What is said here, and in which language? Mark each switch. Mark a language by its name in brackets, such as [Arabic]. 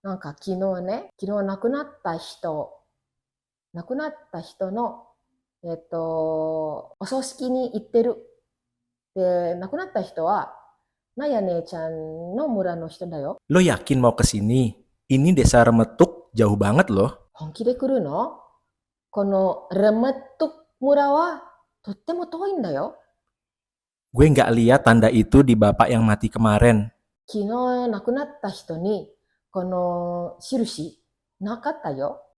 [Japanese] なんか昨日亡くなった人のお葬式に行ってる。で、亡くなった人はナヤ姉ちゃんの村の人だよ。 [Indonesian] Lo yakin mau ke sini? Ini desa Remetuk jauh banget loh. [Japanese] 本気で来るの？このレメット村はとっても遠いんだよ。 [Indonesian] Gue nggak lihat tanda itu di bapak yang mati kemarin. [Japanese] 昨日亡くなった人にこの印なかったよ。